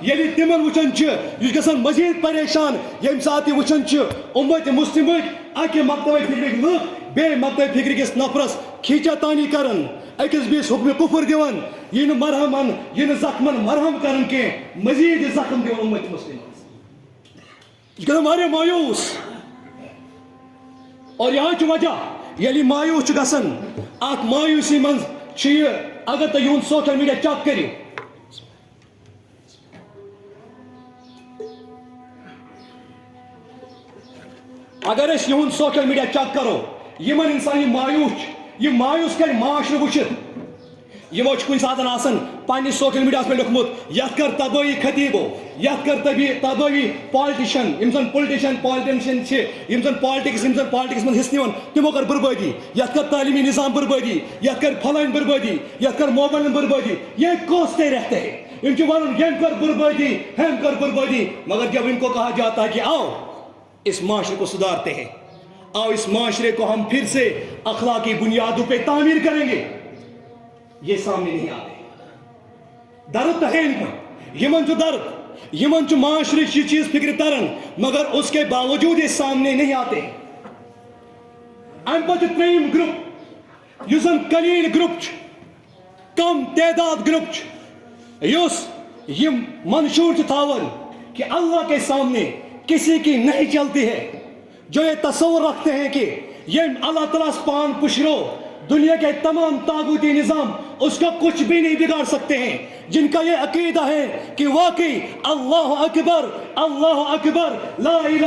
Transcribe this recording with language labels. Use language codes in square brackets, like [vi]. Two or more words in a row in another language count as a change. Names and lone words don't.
[ks] ییٚلہِ تِمن وٕچھان چھِ یہِ چھُ گژھان مزیٖد پریشان ییٚمہِ ساتہٕ یہِ وٕچھان چھِ اُمت مسلمٕکۍ اکہِ مکتبہٕ فکرٕکۍ لُکھ بیٚیہِ مکتبہٕ فکرٕکِس نفرس کھیٖچا تانی کران أکِس بیٚیِس حُکمہِ کُفر دِوان یہِ نہٕ مرہمن یہِ نہٕ زخمن مرہم کران کینٛہہ مزیٖد یہِ زخم دِوان اُمت مسلمس یہِ چھُ گژھان واریاہ مایوٗس [ur] اور یہاں [ks] چھُ وجہ ییٚلہِ یہِ مایوٗس چھُ گژھان اتھ مایوٗسی منٛز چھُ یہِ اگر تُہۍ یِہُنٛد [en] social media [ks] چیک کٔرِو اگر أسۍ یِہُنٛد [en] social media [ks] چیک کرو یِمن انسان یہِ مایوٗس کرِ معاشرٕ وٕچھِتھ یِمو چھُ کُنہِ ساتہٕ آسان پننِس سوشل میڈیاہس پٮ۪ٹھ لیوٚکھمُت یتھ کر تبٲہی خطیبو یتھ کر تبٲہی پالٹِشن یِم زن پالٹِشن چھِ یِم زن پالٹکس منٛز حصہٕ نِوان تِمو کٔر بربٲدی یتھ کر تعلیمی نظام بربٲدی یتھ کر فلٲنۍ بربٲدی یتھ کر موبایلن بربٲدی [ur] یہ کوستے رہتے ہیں [ks] یِم چھِ ونان ییٚمۍ کٔر بربٲدی [ur] ہیٚمۍ کٔر بربٲدی مگر جب ان کو کہا جاتا ہے کہ آؤ اس معاشرے کو سدھارتے ہیں آؤ اس معاشرے کو ہم پھر سے اخلاقی بنیادوں پہ تعمیر کریں گے یہ سامنے نہیں آتے درد تو ہے ان پر یمن جو درد یمن جو معاشرے کی چیز فکر ترن مگر اس کے باوجود یہ سامنے نہیں آتے [ks] ام پتہ تریم گروپ یس زن قلیل گروپ کم تعداد گروپ یس یم منشور تھاون [ur] کہ اللہ کے سامنے کسی کی نہیں چلتی ہے جو یہ تصور رکھتے ہیں کہ یہ اللہ تعالیٰ پان پشرو دنیا کے تمام طاغوتی نظام اس کا کچھ بھی نہیں بگاڑ سکتے ہیں جن کا یہ عقیدہ ہے کہ واقعی [ar] اللہ اکبر لا الہ